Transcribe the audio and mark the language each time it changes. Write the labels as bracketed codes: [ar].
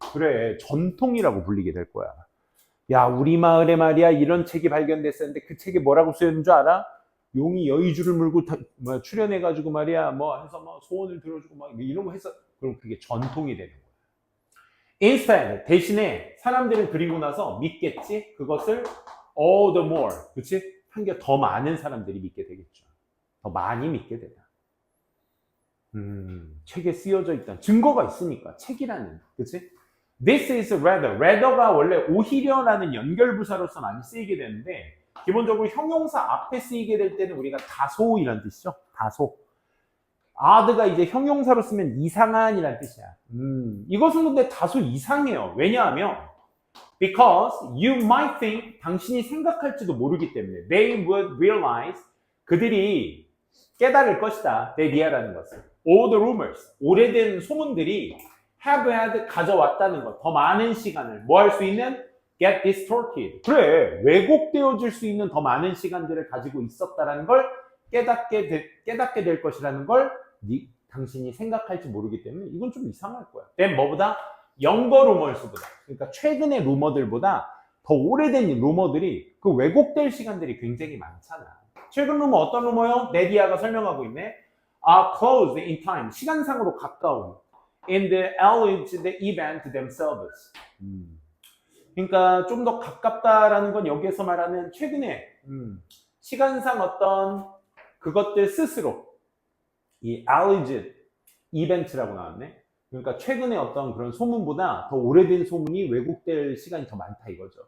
[ko] 그래, 전통이라고 불리게 될 거야. 야, 우리 마을에 말이야 이런 책이 발견됐었는데 그 책에 뭐라고 쓰였는 줄 알아? 용이 여의주를 물고 출연해가지고 말이야 뭐 해서 뭐 소원을 들어주고 막 이런 거 했어. 그럼 그게 전통이 되는 거야. [en] Instead, [ko] 대신에 사람들은 그리고 나서 믿겠지. 그것을 [en] all the more, [ko] 그치? 한 게 더 많은 사람들이 믿게 되겠죠. 더 많이 믿게 되다. 책에 쓰여져 있다. 증거가 있으니까 책이라는, 그치? [en] This is rather. [ko] rather가 원래 오히려라는 연결부사로서 많이 쓰이게 되는데 기본적으로 형용사 앞에 쓰이게 될 때는 우리가 다소이란 뜻이죠. 다소. odd가 이제 형용사로 쓰면 이상한이란 뜻이야. 이것은 근데 다소 이상해요. 왜냐하면 [en] because you might think, [ko] 당신이 생각할지도 모르기 때문에 [en] they would realize, [ko] 그들이 깨달을 것이다. 데디아라는 것을. [en] all the rumors, [ko] 오래된 소문들이 [en] have had, [ko] 가져왔다는 것. 더 많은 시간을 뭐 할 수 있는? [en] get distorted. [ko] 그래, 왜곡되어질 수 있는 더 많은 시간들을 가지고 있었다라는 걸 깨닫게 될 것이라는 걸 당신이 생각할지 모르기 때문에 이건 좀 이상할 거야. [en] then [ko] 뭐보다? 영거 루머스보다. 그러니까 최근의 루머들보다 더 오래된 루머들이 그 왜곡될 시간들이 굉장히 많잖아. 최근 루머 어떤 루머요? 네디아가 설명하고 있네. [en] are close in time. [ko] 시간상으로 가까운. [en] in the alleged event themselves. [ko] 그러니까 좀 더 가깝다라는 건 여기에서 말하는 최근에 시간상 어떤 그것들 스스로 이 [en] alleged event [ko] 라고 나왔네. 그러니까 최근에 어떤 그런 소문보다 더 오래된 소문이 왜곡될 시간이 더 많다 이거죠.